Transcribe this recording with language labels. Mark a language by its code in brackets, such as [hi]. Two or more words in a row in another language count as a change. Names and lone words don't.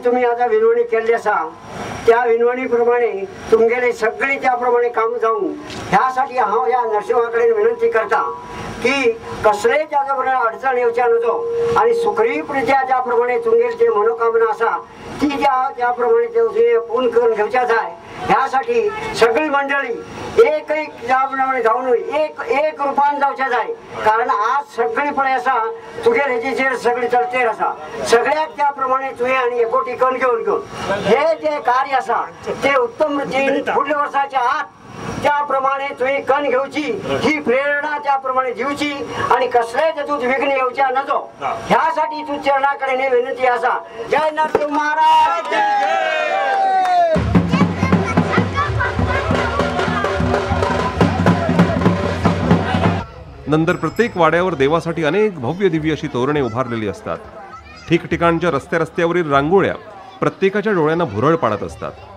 [kok] आता विनवणी केल्ली आसा त्या विनवणी प्रमाणे तुमगेले सगळे त्याप्रमाणे काम जावं ह्यासाठी हांव ह्या नरसिंहा कडेन विनंती करता की कसलेय त्याच्या बरोबर अडचण येवच्या नजो आणि सुखरीपरित्या ज्या प्रमाणे तुमगेली जे मनोकामना आसा ती त्याप्रमाणे ते पूर्ण करून घेवच्या जाय ह्यासाठी सगळी मंडळी एक ज्याप्रमाणे जाऊन एक रूपान जावच्या जाय कारण आज सगळी पळय आसा तुगे हेजेचेर सगळी चलतेर आसा सगळ्याक त्याप्रमाणे तुवें आनी एकोटी कण घेवन हे जे कार्य आसा ते उत्तम रितीन फुडल्या वर्साच्या आत त्याप्रमाणे तुवें कण घेवची ही प्रेरणा त्याप्रमाणे दिवची आणि कसलेय तातूंत विघ्न येवच्या नजो ह्यासाठी तू चरणा कडेन विनंती आसा जय नरसिंह महाराज [mr] नंतर प्रत्येक वाड्यावर देवासाठी अनेक भव्य दिव्य अशी तोरणे उभारलेली असतात. ठिकठिकाणच्या रस्त्यावरील रांगोळ्या प्रत्येकाच्या डोळ्यांना भुरळ पाडत असतात.